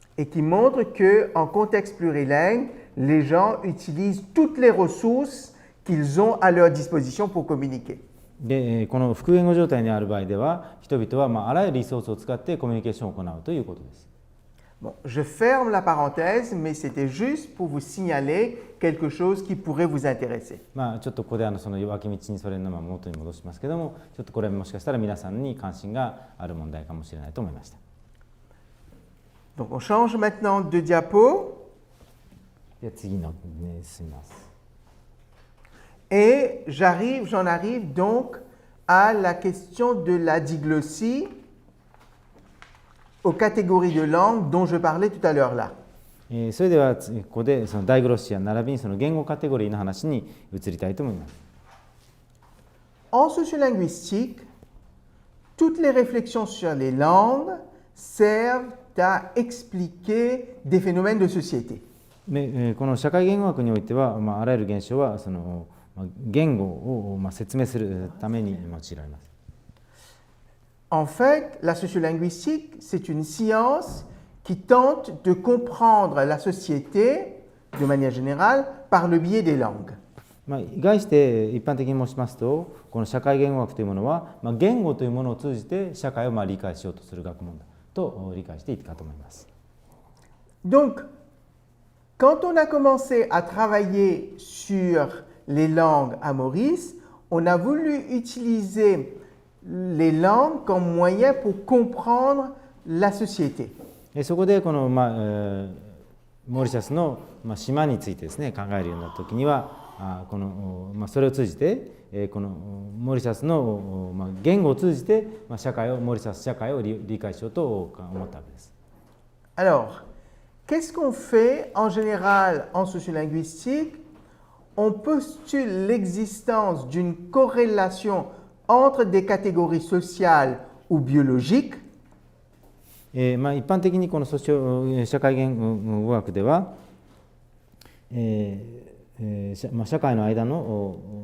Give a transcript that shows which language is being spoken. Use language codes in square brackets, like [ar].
[fr] Et qui montre que, en contexte plurilingue, les gens utilisent toutes les ressources qu'ils ont à leur disposition pour communiquer. [ja] でこの複言語状態にある場合では人々はあらゆるリソースを使ってコミュニケーションを行うということです。 [fr] Bon, je ferme la parenthèse, mais c'était juste pour vous signaler quelque chose qui pourrait vous intéresser. [ja] ちょっとここでその脇道にそれの元に戻しますけども、ちょっとこれもしかしたら皆さんに関心がある問題かもしれないと思いました。 [fr] Donc on change maintenant de diapo. [ja] で次の進みます。 [fr] Et j'en arrive donc à la question de la diglossie, aux catégories de langues dont je parlais tout à l'heure là. [ja] それではここでそのダイグロシア並びにその言語カテゴリーの話に移りたいと思います。 [fr] En sociolinguistique, toutes les réflexions sur les langues servent à expliquer des phénomènes de société. [ja] この社会言語学においては、あらゆる現象はその言語を説明するために用いられます。 [fr] En fait, la sociolinguistique, c'est une science qui tente de comprendre la société, de manière générale, par le biais des langues. [ja] 概して一般的に申しますと、この社会言語学というものは、言語というものを通じて社会を理解しようとする学問だと理解していいかと思います。 [fr] Donc, quand on a commencé à travailler sur les langues à Maurice, on a voulu utiliser les langues comme moyen pour comprendre la société. [ja] そこでこの、モーリシャスの、島についてですね考えるようになった時にはこの、それを通じて、このモーリシャスの、言語を通じて、モーリシャス社会を理解しようと思ったわけです。 [fr] Alors, qu'est-ce qu'on fait en général en sociolinguistique? On postule l'existence d'une corrélation entre des catégories sociales ou biologiques. [ja] 一般的にこの社会言語学では、社会の間の